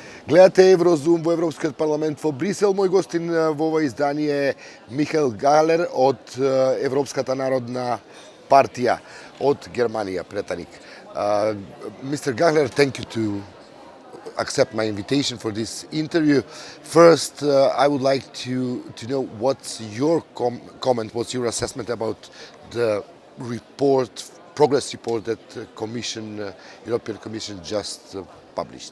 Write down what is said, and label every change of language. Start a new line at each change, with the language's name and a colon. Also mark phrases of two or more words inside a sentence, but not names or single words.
Macedonian: Гледате Еврозум во Европскиот парламент во Брисел. Мој гостин во ова издание е Михаел Гелер од Европската народна партија од Германија, претаник.
English: Mr. Gehler, thank you to accept my invitation for this interview. First, I would like to know what's your comment, what's your assessment about the report, progress report that the European Commission just published?